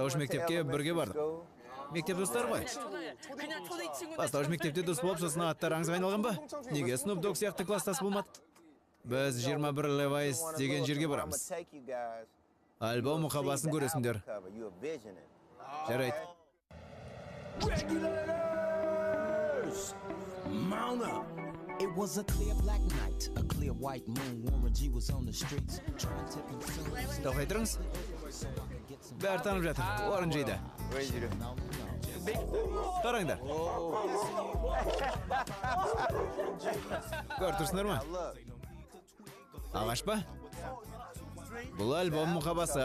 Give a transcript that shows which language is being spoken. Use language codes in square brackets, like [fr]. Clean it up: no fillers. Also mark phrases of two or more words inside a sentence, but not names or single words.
[kk] Бастауыш мектепке бірге бардық. Мектеп достары ғой. Бастауыш мектепте дос болып, сосын аттар аңызға айналған ба? Неге Snoop Dogg сияқты класстас болмады? Біз 21 Levi's деген жерге барамыз. Альбом мұқабасын көресіңдер. Жарайды. [en] Mount up. It was a clear black night, a clear white moon. Warren G was on the streets trying to consume. [kk] Тоқтай тұрыңыз. Бәрі танып жатыр. Орын жейді. Қараңдар. Көр тұрсыңдар ма? Ағаш па? Бұл альбом мұқабасы.